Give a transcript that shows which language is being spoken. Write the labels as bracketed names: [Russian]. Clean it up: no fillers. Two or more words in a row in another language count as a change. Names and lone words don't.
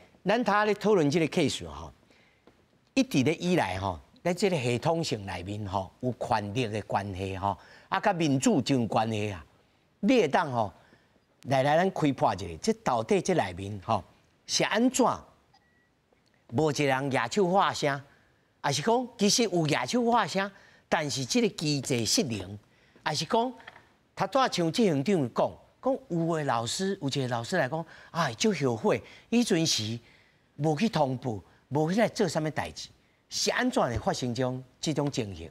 [Min Nan Chinese] 咱他咧讨论这个 case 吼，一直咧以来吼，在这个系统性内面吼，有权力的关系吼，啊，甲民主真有关系啊。你会当吼来咱开破一下，这到底这内面吼是安怎？无一个人举手发声，还是讲其实有举手发声，但是这个机制失灵，还是讲他拄像执行长讲，有个老师，有一个老师来讲，哎，就后悔，以前时无去通报，无去来做啥物代志，是安怎会发生这种情形？